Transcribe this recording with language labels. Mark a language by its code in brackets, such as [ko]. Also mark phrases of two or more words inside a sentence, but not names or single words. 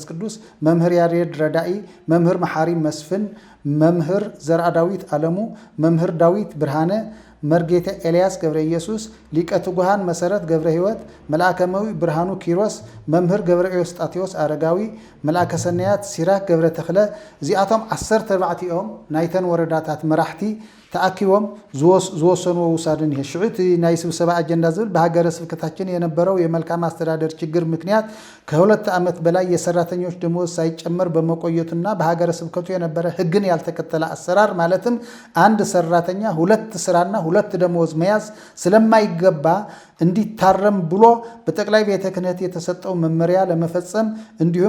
[ti] ቅዱስ መምህር ያሬድ ረዳኢ መምህር መሐሪ መስፍን መምህር ዘርአ ዳዊት አለሙ መምህር ዳዊት ብርሃነ መርጌታ ኤልያስ ገብረ ኢየሱስ ሊቀ ትጉሃን መሰረት ገብረ ህይወት መልአከመዊ ብርሃኑ ኪሮስ መምህር ገብረ ኤዎስጣቴዎስ አረጋዊ መልአከ ሰናያት ሲራክ ገብረ ተክለ እዚአቶም 14 ኦም ናይተን ወረዳታት መራሕቲ ተአኪቦም ዝወሰኑ ውሳድን ሽዑት ናይ ስብሰባ አጀንዳ ዝብል [am] በሀገረ ስብከታችን የነበረው የመልካም አስተዳደር ችግር ምክንያት ከሁለት ዓመት በላይ የሰራተኞች ደሞዝ ሳይጨመር በመቆየቱና በሀገረ ስብከቱ የነበረ ህግን ያልተከተለ አሰራር ማለትም አንድ ሰራተኛ ሁለት ስራና ሁለት ደሞዝ መያዝ ስለማይገባ እንዲታረም ብሎ በጠቅላይ ቤተ ክህነት የተሰጠው መመሪያ ለመፈጸም እንዲሁም